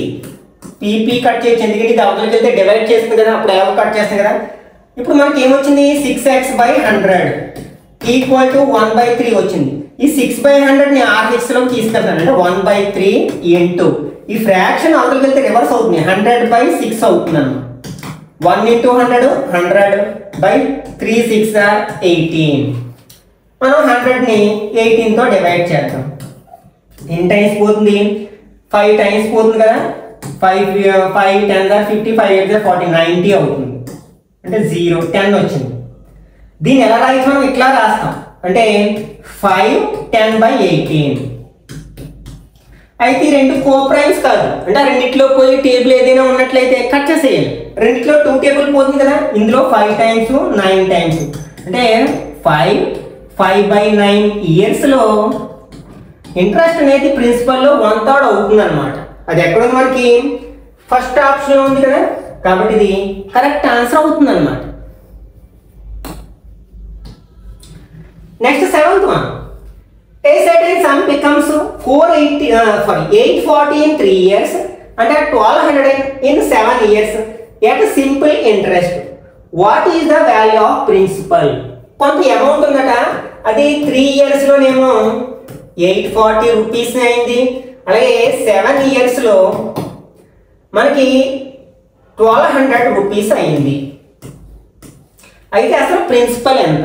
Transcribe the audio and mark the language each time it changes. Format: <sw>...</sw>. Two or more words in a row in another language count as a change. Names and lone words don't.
<te>p కట్ చేయొచ్చు, ఎందుకంటే ఇది అవతలకి వెళ్తే డివైడ్ చేస్తుంది కదా, అప్పుడు ఎలా కట్ చేస్తుంది కదా. ఇప్పుడు మనకి ఏమొచ్చింది, 6x/100</te> <en>equal to</en> <te>1/3 వచ్చింది. ఈ 6/100 ని RHS లోకి తీసుకెళ్తాను, అంటే 1/3 ఇంటూ ఈ ఫ్రాక్షన్ అవతలకి వెళ్తే రివర్స్ అవుతుంది, 100/6 అవుతుంది అన్నమాట.</te> <en>1 into 100 100/3 6 are 18.</en> <te>మనం 100 ని 18 తో డివైడ్ చేద్దాం. ఎన్ని టైమ్స్ పోతుంది, 5 టైమ్స్ పోతుంది కదా.</te> <en>5 10s are 50, 5 8s are 40, 90 అవుతుంది.</en> <te>అంటే 0 10 వచ్చింది. దీన్ని ఎలా రాయొచ్చు, మనం ఇట్లా రాస్తాం, అంటే 5 10/18. అయితే ఈ రెండు</te> <en>co primes</en> <te>కాదు, అంటే రెండిట్లో పోయి టేబుల్ ఏదైనా ఉన్నట్లయితే కట్ చేసేయాలి. రెండిట్లో 2 టేబుల్ పోతుంది కదా, ఇందులో 5 టైమ్స్ 9 టైమ్స్, అంటే 5/9 ఇయర్స్ లో ఇంట్రెస్ట్ అనేది ప్రిన్సిపల్ లో 1/3 అవుతుంది అనమాట. అది ఎక్కడ ఉంది మనకి,</te> <en>first option</en> <te>ఉంది కదా, కాబట్టి ఇది</te> <en>correct answer</en> <te>అవుతుంది అనమాట.</te> <en>నెక్స్ట్ 7th one. A certain sum becomes 840 in 3 years and at 1200 in 7 years at simple interest. What is the value of principal?</en> <te>కొంత అమౌంట్ ఉందట, అది 3 years లోనేమో 840 రూపీస్ అయింది, అలాగే 7 years లో మనకి 1200 రూపీస్ అయింది. అయితే అసలు ప్రిన్సిపల్ ఎంత?</te>